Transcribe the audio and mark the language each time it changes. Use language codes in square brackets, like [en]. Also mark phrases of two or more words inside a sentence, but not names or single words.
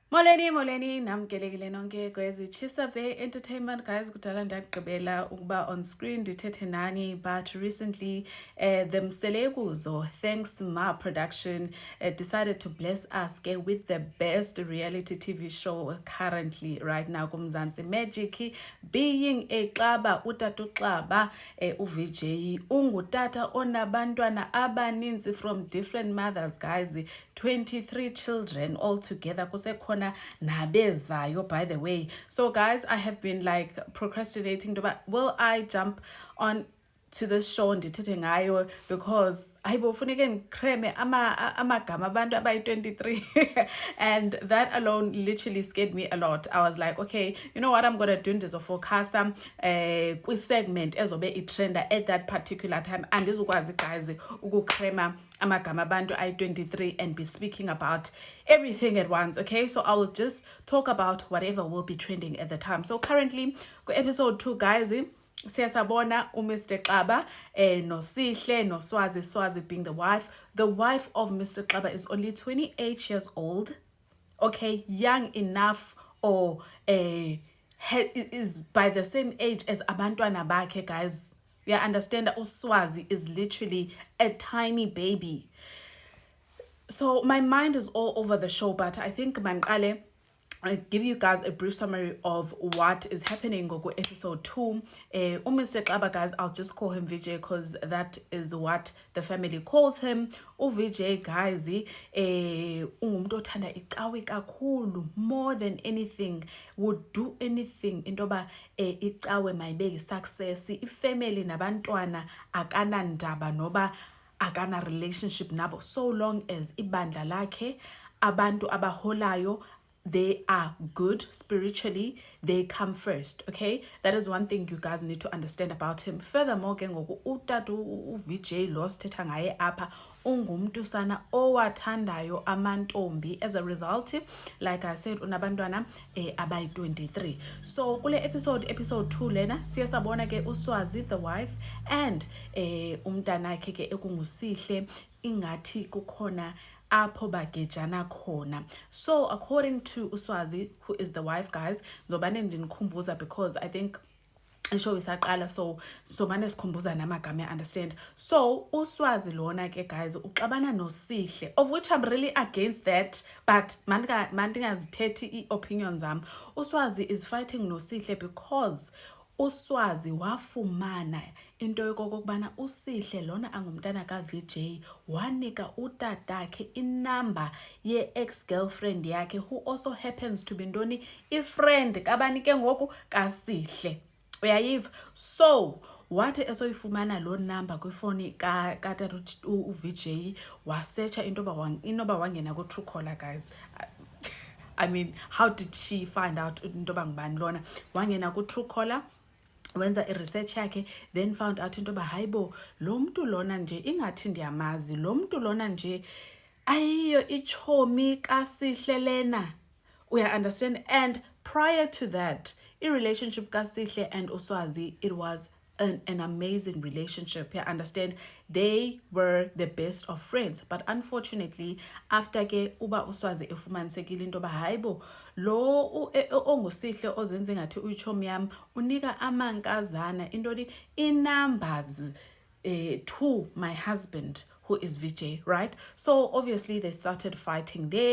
[xh] Molweni namkelekile nonke kwezi Chisa Bay Entertainment guys. Kudala ndagqibela ukuba [en] on screen [xh] ndithethe nani, [en] but recently the Mselekuzo, thanks Ma Production, decided to bless us with the best reality TV show currently right now kumzansi Magic, being Xaba [xh] utata Xaba uVJ ungutata onabantwana abaninzi [en] from different mothers guys, 23 children all together [xh] kusekhona nabezayo [en] by the way. So guys, I have been like procrastinating, but will I jump on to this show [xh] ndithethe ngayo [en] because [xh] ayibofuneke ngikreme amagama abantu abayi-23 [en] and that alone literally scared me a lot. I was like, okay, you know what I'm gonna do, [xh] ndizofocasa kwi-segment ezobe itrenda [en] at that particular time, andizukwazi guys [xh] ukukrema amagama abantu ayi-23 [en] and be speaking about everything at once. Okay, so I will just talk about whatever will be trending at the time. So currently episode 2 guys, [xh] siyasabona Mr. Xaba noSihle noSwazi [en] being the wife. The wife of Mr. Xaba is only 28 years old. Okay, young enough, or is by the same age as [xh] abantwana bakhe [en] guys. Yeah, understand that uSwazi is literally a tiny baby. So my mind is all over the show, but I think Manqale, I'll give you guys a brief summary of what is happening in episode 2. Mr. Xaba guys, I'll just call him VJ because that is what the family calls him. VJ guys, [xh] ungumuntu othanda icawe kakhulu, [en] more than anything, would do anything [xh] intoba icawe mayibeke success. Ifamily nabantwana akana ndaba noba akana relationship nabo, [en] so long as [xh] ibandla lakhe abantu abaholayo [en] they are good spiritually, they come first. Okay, that is one thing you guys need to understand about him. Furthermore, [xh] ke ngoku utata uVJ lo sithetha ngaye apha ungumntu sana owathandayo amantombi. [en] As a result, like I said, [xh] unabantwana abayi-23. So kule episode 2 lena siyasabona ke uSwazi [en] the wife [xh] and umntanakhe ke ekunguSihle ingathi kukhona apho bagejana khona. [en] So according to uSwazi, who is the wife guys, [xh] zobane ndinikhumbuza [en] because I think [xh] ishow isaqala, [en] so [xh] manje sikhumbuza namagama, [en] understand. [xh] So uSwazi lona ke guys uxabana noSihle, [en] of which I'm really against that, but [xh] mandingazithethi i-opinions zami. uSwazi [en] is fighting [xh] noSihle because uSwazi wafumana into yokokubana uSihle lona angumntana kaVJ wanika utatakhe inamba ye-ex-girlfriend yakhe, [en] who also happens to be [xh] ntoni i-friend kabani ke ngoku kaSihle, uyayiva. So wathi esoyifumana lo number kwifoni katata uVJ wasearcha inoba wangena ku-Truecaller guys. [en] I mean, how did she find out [xh] intoba ngubani lona? Wangena ku-Truecaller, wenza i-research yakhe, then [en] found out [xh] intoba hayibo lo mntu lona nje ingathi ndiyamazi, lo mntu lona nje ayiyo ichomi kaSihle lena, uya understand. [en] And prior to that, [xh] i-relationship kaSihle [en] and uSwazi, it was an amazing relationship. You understand, they were the best of friends, but unfortunately after [xh] ke uba uSwazi efumanisekile intoba hayibo lo onguSihle ozenze ngathi uyichomi yam unika amankazana intoni [en] i-numbers to my husband, who is VJ, right? So obviously they started fighting there.